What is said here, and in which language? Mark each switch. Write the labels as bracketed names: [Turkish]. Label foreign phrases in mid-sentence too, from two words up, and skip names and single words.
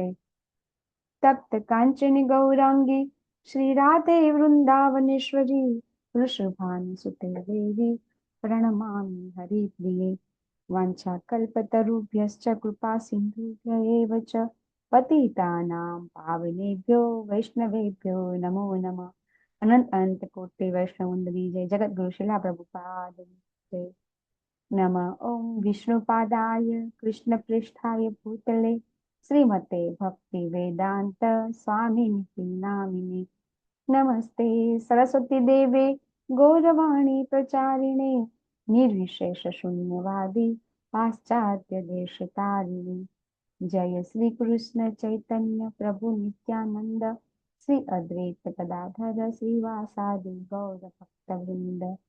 [Sanskrit] तप्त कांचन गौरांगी श्री राधे वृंदावनेश्वरी वृषभानुसुते देवी प्रणमामि हरिप्रिये। वाञ्छाकल्पतरुभ्यश्च कृपा सिन्धुभ्य एव च पतितानां पावनेभ्यो वैष्णवेभ्यो नमो नमः। अनंत अनंत कोटि वैष्णव वंदनी जय। जगत गुरु शिला प्रभुपाद जय। નમઃ ઓમ વિષ્ણુપાદાય કૃષ્ણપ્રેષ્ઠાય ભૂતલે શ્રીમતે ભક્તિ વેદાંત સ્વામિનિતિ નામિને નમસ્તે સરસ્વતી દેવે ગૌરવાણી પ્રચારિણે નિર્વિશેષ શૂન્યવાદી પાશ્ચાત્ય દેશ તારિણે જય શ્રી કૃષ્ણ ચૈતન્ય પ્રભુ નિત્યાનંદ શ્રી અદ્વૈત ગદાધર શ્રીવાસાદિ ગૌર ભક્તવૃંદ.